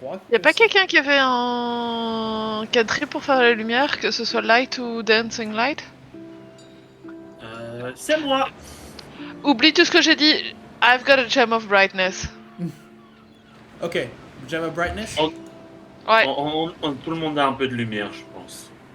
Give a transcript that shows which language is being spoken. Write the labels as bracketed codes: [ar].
[fr] Y a pas quelqu'un qui avait un quadrille pour faire la lumière, que ce soit light ou dancing light? C'est moi. Oublie tout ce que j'ai dit. [en] I've got a gem of brightness. [fr] Ok, Gem of Brightness. Ouais. Tout le monde a un peu de lumière, je pense.